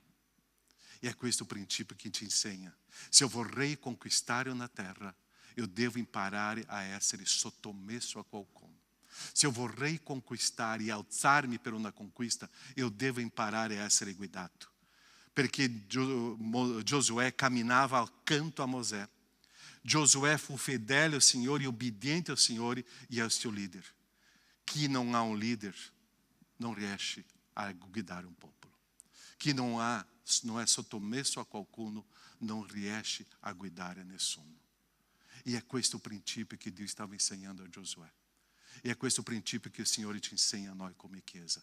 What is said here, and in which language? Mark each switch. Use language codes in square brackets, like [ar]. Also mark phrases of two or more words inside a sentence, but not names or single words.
[it] E è questo princípio che ci insegna. Se eu vorrei conquistare una terra, eu devo imparare a essere sottomesso a qualcuno. Se eu vorrei conquistare e alzarmi per una conquista, eu devo imparare a essere guidato. Perché Giosuè camminava accanto a Mosè. [pt] Giosuè [it] fu fedele [pt] ao Senhor e obediente ao Senhor e ao seu líder. [it] Chi non ha un leader non riesce a guidare un popolo. Chi non è sottomesso a qualcuno non riesce a guidare nessuno. E è questo principio che Dio stava insegnando a Giosuè. E è questo principio che il Signore ci insegna a noi come Chiesa.